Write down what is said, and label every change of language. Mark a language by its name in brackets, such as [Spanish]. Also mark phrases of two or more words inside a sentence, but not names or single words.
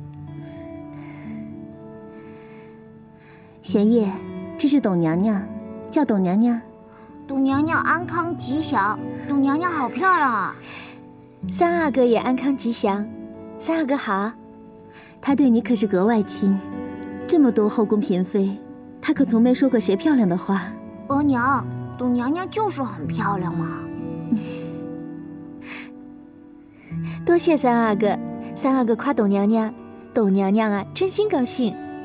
[Chinese] 玄燁，這是董娘娘，叫董娘娘。董娘娘安康吉祥，董娘娘好漂亮啊！三阿哥也安康吉祥，三阿哥好。他對你可是格外親，這麼多後宮嬪妃，他可從沒說過誰漂亮的話。額娘，董娘娘就是很漂亮嘛。多謝三阿哥，三阿哥誇董娘娘，董娘娘啊真心高興。